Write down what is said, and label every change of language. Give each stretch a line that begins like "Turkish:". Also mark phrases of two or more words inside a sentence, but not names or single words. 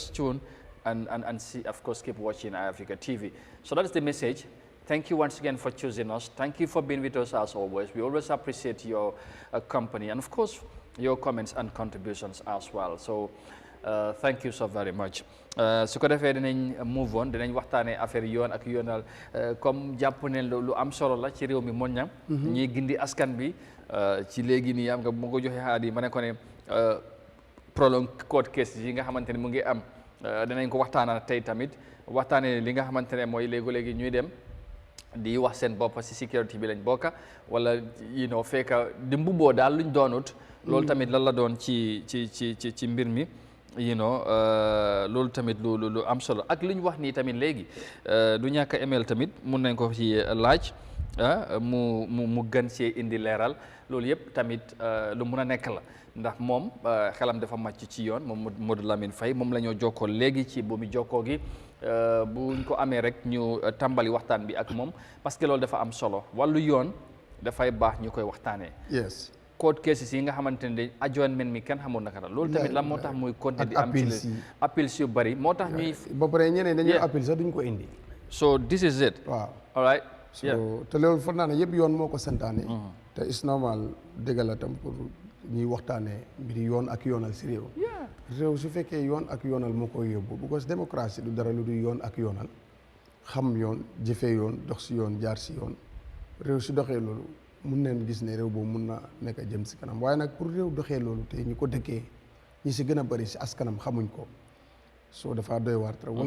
English: Just tune and see, of course keep watching Eyeafrica TV. So that is the message. thank you once again for choosing us. Thank you for being with us as always. We always appreciate your company and of course your comments and contributions as well. So thank you so very much.
Wolof: su ko defee dinañ
English: move on
Wolof: dinañ waxtaanee affaire yoon ak yoonal comme jàpp ne lu am solo la ci réew mi moom ñam ñuy gindi askan bi ci léegi nii am nga mu ko joxe xaat yi ma ne ko ne
English: prolong court case
Wolof: yi nga xamante ne mu ngi am dinañ ko waxtaana tey tamit waxtaanee li nga xamante ne mooy léegi ñuy dem di wax seen bopp si sécurité bi lañ bokka wala fekka di mbubboo daal luñ doonut loolu tamit lan la doon ci mbir mi loolu tamit lu am solo ak li ñu wax nii tamit léegi du ñàkk a email tamit mun nañ ko ci laaj mu gën see indi leeral loolu yëpp tamit lu mun a nekk la ndax moom xelam dafa màcc ci yoon moom Modou Lamine Faye moom la ñoo jokkoo léegi ci bu mu jokkoo gi buñ ko amee rek ñu tàmbali waxtaan bi ak moom
French: parce que
Wolof: loolu dafa am solo wàllu yoon dafay baax ñu koy waxtaanee.
English: yes. court cases
Wolof: yi nga xamante ne adjournment mi kenn xamul naka la loolu tamit lan moo tax muy continuer di am ci appeals yu bari moo tax ñuy ba pare ñeneen dañuy appel sax duñ ko indi
English: so this is it
Wolof: waaw
English: all right
Wolof: so te loolu foog naa ne yëpp yoon moo ko santaane te
English: is normal
Wolof: dëgg la tam pour ñuy waxtaanee mbiri yoon ak yoonal si réew su fekkee yoon ak yoonal moo koy yóbbu because démocratie du dara lu du yoon ak yoonal xam yoon jëfee yoon dox si yoon jaar si yoon réew su doxee loolu mun neen gis ne réew boobu mun na nekk jëm si kanam waaye nag pour réew doxee loolu te ñu ko dëkkee ñi si gën a bëri si askanam xamuñ ko soo dafa doy waar trop wala